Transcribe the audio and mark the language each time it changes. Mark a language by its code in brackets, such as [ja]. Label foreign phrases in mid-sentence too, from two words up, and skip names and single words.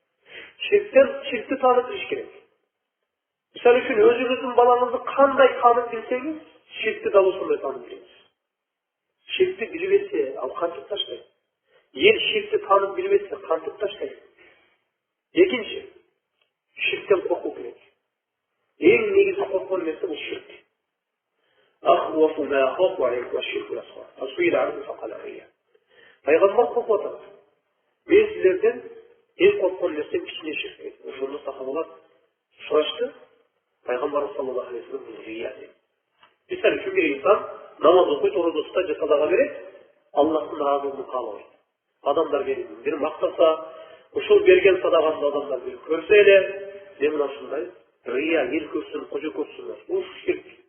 [ky] Ширкти таанып билиш керек. Мисалы үчүн өзүңүздүн балаңызды кандай таанып билсеңиз, ширкти дал ошондой таанып билиңиз. Ширкти билбесе, ал кантип таштайт? Эл ширкти таанып билбесе, кантип таштайт? Экинчи, ширктен коркуу керек. Эң негизи корккон нерсе бул ширк. [ar] أخوف ما أخاف عليكم الشرك الأصغر. سئل عنه فقال الرياء. [ky] Пайгамбар коркуп атат. Мен силерден эң корккон нерсем кичине ширк. Ошондо сахабалар сурашты. Пайгамбар [ar] صلى الله عليه وسلم [ky] рия деп. Мисалы үчүн бир инсан намаз окуйт, орозо тутат, жасадага берет, Аллахтын ыраазылыгын каалабайт. Адамдар келип бир мактаса, ошол берген садаганы адамдар бир көрсө эле, мен мына ушундай рия, эл көрсүн, кожо көрсүн, бул ширк.